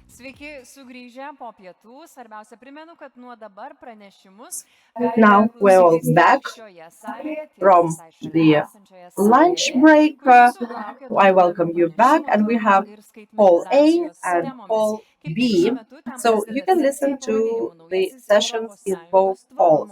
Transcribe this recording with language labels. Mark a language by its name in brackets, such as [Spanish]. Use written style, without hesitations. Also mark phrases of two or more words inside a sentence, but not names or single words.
[Lithuanian] Sveiki sugrįžę po pietų. Svarbiausia, primenu, kad nuo dabar pranešimus [English] Now we're all back from the lunch break. I welcome you back, and we have Hall A and Hall B, so you can listen to the sessions in both halls.